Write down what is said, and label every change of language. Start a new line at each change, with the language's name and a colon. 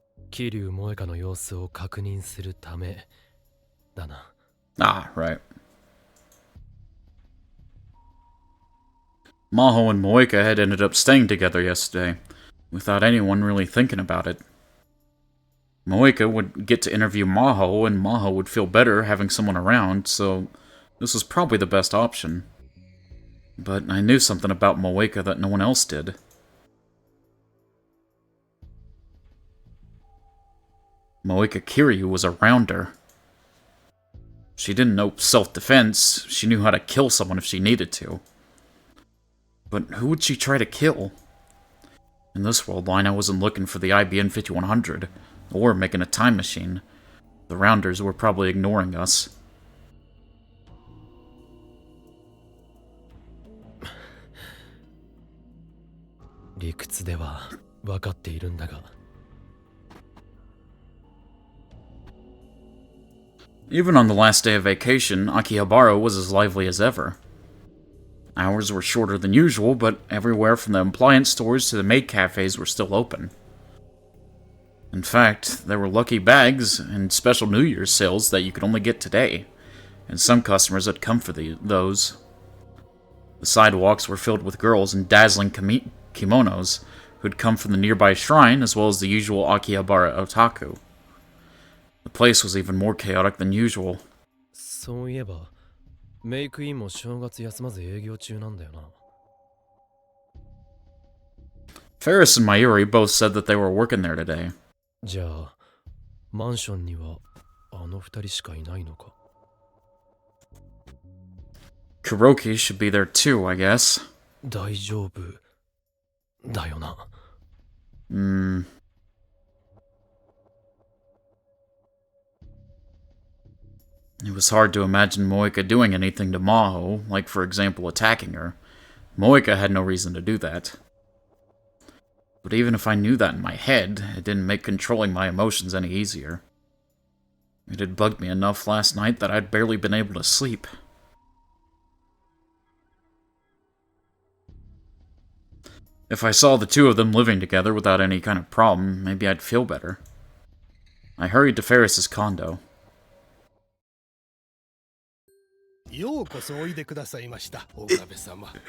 Japanese: 桐生萌香の様子を確認するためだな。
English: Ah, right. Maho and Moeka had ended up staying together yesterday, without anyone really thinking about it. Moeka would get to interview Maho, and Maho would feel better having someone around, so this was probably the best option. But I knew something about Moeka that no one else did. Moeka Kiryu was around her. She didn't know self-defense, she knew how to kill someone if she needed to. But who would she try to kill? In this world line, I wasn't looking for the IBN 5100, or making a time machine. The Rounders were probably ignoring us.
Japanese: 理屈では分かっているんだが。
English: Even on the last day of vacation, Akihabara was as lively as ever. Hours were shorter than usual, but everywhere from the appliance stores to the maid cafes were still open. In fact, there were lucky bags and special New Year's sales that you could only get today, and some customers had come for those. The sidewalks were filled with girls in dazzling kimonos who'd come from the nearby shrine, as well as the usual Akihabara otaku. The place was even more chaotic than usual.
Japanese: そういえば、メイクインも正月休まず営業中なんだよな。
English: Ferris and Mayuri both said that they were working there today.
Japanese: じゃあ、マンションにはあの二人しかいないのか。
English: Kuroki should be there too, I guess.
Japanese: 大丈夫だよな。
English: It was hard to imagine Moeka doing anything to Maho, like for example attacking her. Moeka had no reason to do that. But even if I knew that in my head, it didn't make controlling my emotions any easier. It had bugged me enough last night that I'd barely been able to sleep. If I saw the two of them living together without any kind of problem, maybe I'd feel better. I hurried to Ferris's condo.
Japanese: ようこそおいでくださいました、大壁様。